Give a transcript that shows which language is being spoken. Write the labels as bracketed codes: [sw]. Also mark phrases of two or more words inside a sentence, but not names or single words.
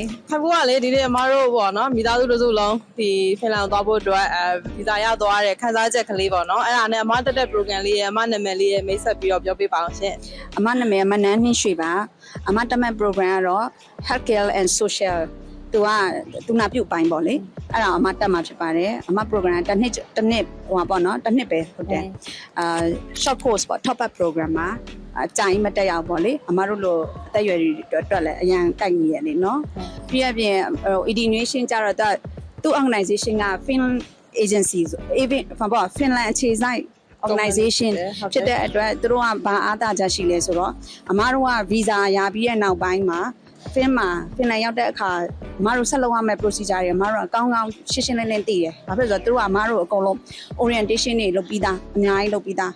[my] ဖက်ဖို့ကလေဒီနေ့အမတို့ပေါ့နော်မိသားစုတို့စုလုံးဒီဖင်လန်သွားဖို့အတွက်ဗီဇာရသွားတဲ့ခန်းစားချက်ကလေးပေါ့နော်အဲ့ဒါနဲ့အမတက်တဲ့ program လေးရဲ့အမနာမည်လေးရဲ့မိတ်ဆက်ပြီးတော့ပြောပြပါအောင်ရှင် အမနာမည်မနန်းနှင်းရွှေပါအမတက်မဲ့ program ကတော့ [en] Health Care and Social [my] သူနာပြုတ်ပိုင်းပေါ့လေအဲ့ဒါအမတက်မှာဖြစ်ပါတယ်အမ program တစ်နှစ်ဟိုပါပေါ့နော်တစ်နှစ်ပဲဟုတ်တယ် [en] short course [my] ပေါ့ [en] top up program [my] မှာအကြိုင်မတက်ရအောင်ပေါ့လေအမတို့လိုအသက်အရွယ်တွေ အတွက်လည်းအရန်ကိုက်နေရလေနော်ပြီးရပြင် Education ကြတော့သူ organization က [en] Finland agency even [my] ပေါ့ Finland အခြေစိုက် organization ဖြစ်တဲ့အတွက်သူတို့ကဘာအားသာချက်ရှိလဲဆိုတော့အမတို့က visa ရပြီးတဲ့နောက်ပိုင်းမှာ Finland ရောက်တဲ့အခါအမတို့ဆက်လုပ်ရမယ့် procedure တွေအမတို့အကောင်းရှင်းရှင်းလင်းလင်းသိတယ်။ဘာဖြစ်လို့လဲဆိုတော့သူတို့ကအမတို့အကုန်လုံး orientation တွေလုပ်ပြီးသားအများကြီးလုပ်ပြီးသား